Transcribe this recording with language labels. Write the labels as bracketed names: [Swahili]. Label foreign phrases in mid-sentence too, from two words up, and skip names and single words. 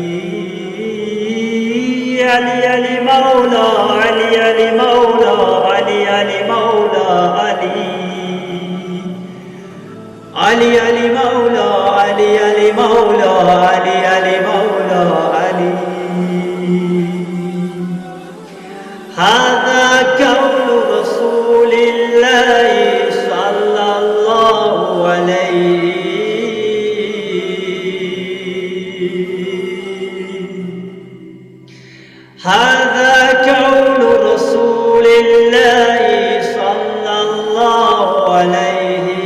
[Arabic] علي علي مولا علي علي مولا علي علي مولا علي علي علي مولا علي علي مولا علي علي مولا علي هذا قول رسول الله صلى الله عليه هذا قول رسول الله صلى الله عليه